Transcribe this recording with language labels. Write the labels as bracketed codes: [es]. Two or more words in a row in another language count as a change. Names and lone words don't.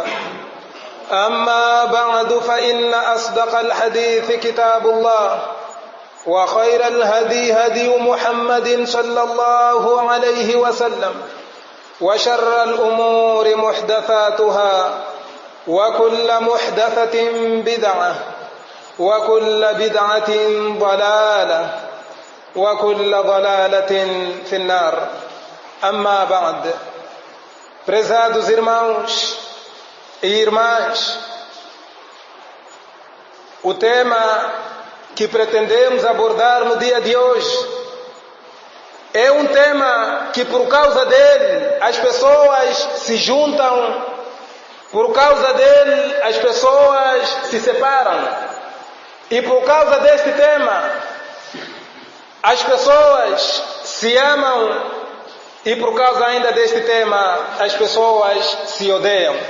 [ar] أما بعد، فإن أصدق الحديث كتاب الله، وخير الهدي هدي محمد صلى الله عليه وسلم، وشر الأمور محدثاتها، وكل محدثة بدعة، وكل بدعة ضلالة، وكل ضلالة في النار. أما بعد، [pt] prezados irmãos e irmãs, o tema que pretendemos abordar no dia de hoje é um tema que, por causa dele, as pessoas se juntam, por causa dele, as pessoas se separam, e por causa deste tema, as pessoas se amam, e por causa ainda deste tema, as pessoas se odeiam.